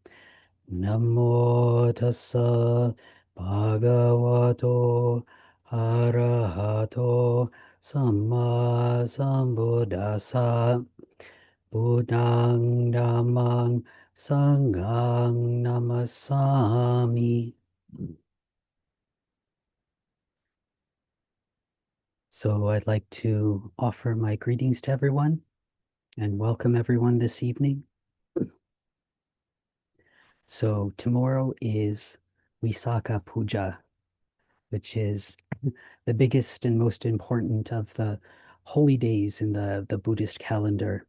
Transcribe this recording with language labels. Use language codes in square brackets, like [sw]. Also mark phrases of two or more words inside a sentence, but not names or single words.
[pi] Namo tassa bhagavato arahato samma sambuddhassa. Buddhang dhammang sanghang namasami. [en] So I'd like to offer my greetings to everyone and welcome everyone this evening. So tomorrow is Visakha Puja, which is the biggest and most important of the holy days in the Buddhist calendar.